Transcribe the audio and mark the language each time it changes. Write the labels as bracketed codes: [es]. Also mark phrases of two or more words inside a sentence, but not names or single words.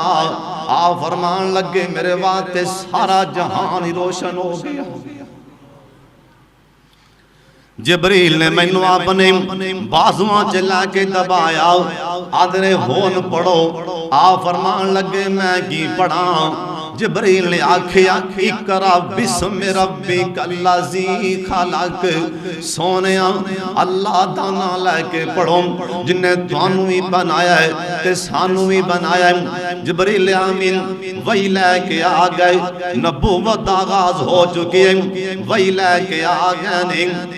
[pa] آ فرمان لگے میرے واسطے سارا جہان ہی روشن ہو گیا. جبریل نے مینوں اپنے باجواں چ لیکے دبایا. آدرے ہون پڑھو۔ آ فرمان لگے میں کی پڑھا. جبریل نے آکھیا [ar] اقرأ باسم ربك الذي خلق. [pa] سونے اللہ دا نام لیکے پڑھو جنہیں تہانوں بھی بنایا ہے تے سانوں بھی بنایا ہے. جبریل امین وحی لیکے آ گئے. نبوت دا آغاز ہو چکی ہے، وحی لیکے آ گئے نے.